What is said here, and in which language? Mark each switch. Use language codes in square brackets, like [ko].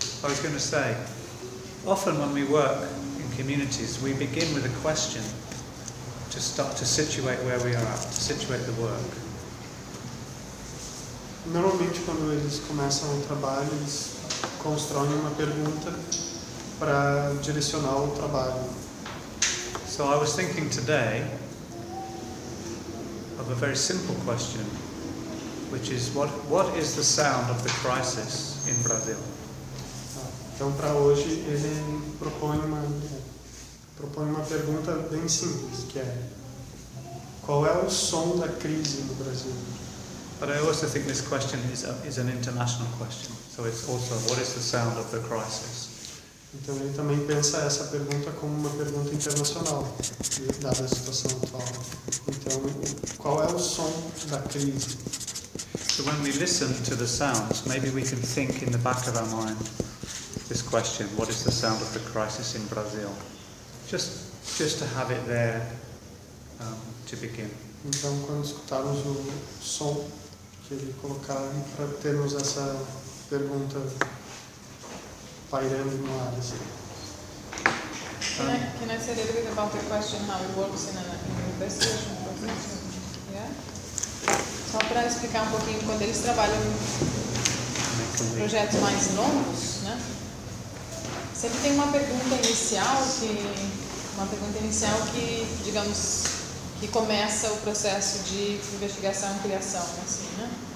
[en] I was going to say, often when we work in communities, we begin with a question to start to situate where we are at, to situate the work. [pt] Normalmente, quando eles começam o trabalho, eles constroem uma pergunta para direcionar o trabalho. [en] So I was thinking today of a very simple question, which is what is the sound of the crisis in Brazil? [pt] Então, para hoje, ele propõe uma pergunta bem simples, que é qual é o som da crise no Brasil? [en] But I also think this question is an international question. So it's also, what is the sound of the crisis? [pt] Então ele também pensa essa pergunta como uma pergunta internacional, dada a situação atual. Então, qual é o som da crise? [en] So when we listen to the sounds, maybe we can think in the back of our mind this question: what is the sound of the crisis in Brazil? Just to have it there to begin. [pt] Então, quando escutarmos o som que ele colocar, para termos essa pergunta pairando no ar, assim. [en] Can I say a little bit about the question, how it works in an investigation profession? Yeah? [pt] Só para explicar um pouquinho, quando eles trabalham em projetos mais longos, né? Sempre tem uma pergunta inicial que, digamos, que começa o processo de investigação e criação, assim, né?